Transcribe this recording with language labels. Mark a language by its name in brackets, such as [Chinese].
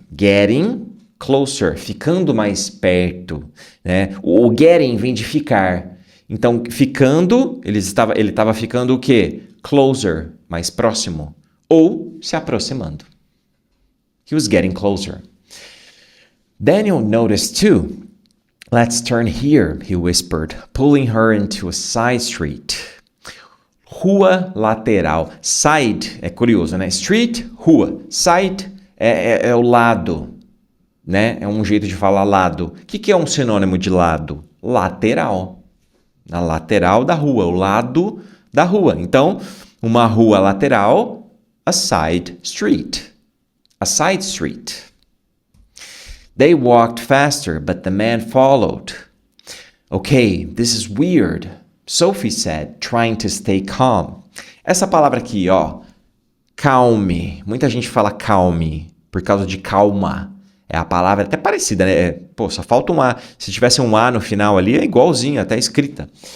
[English] Getting closer, [Portuguese] ficando mais perto. Né? O getting vem de ficar. Então, ficando, ele estava ficando o quê? Closer, mais próximo. Ou se aproximando. [English] He was getting closer. Daniel noticed too. Let's turn here, he whispered, pulling her into a side street. [Portuguese] Rua lateral. Side é curioso, né? Street, rua. Side é o lado, né? É um jeito de falar lado. O que é um sinônimo de lado? Lateral. Na lateral da rua, o lado da rua. Então, uma rua lateral, a side street. [English] A side street. They walked faster, but the man followed. Okay, this is weird, Sophie said, trying to stay calm. [Portuguese] Essa palavra aqui, ó, calme. Muita gente fala calme por causa de calma. É a palavra até parecida, né? Pô, só falta um A. Se tivesse um A no final ali, é igualzinho, até escrita.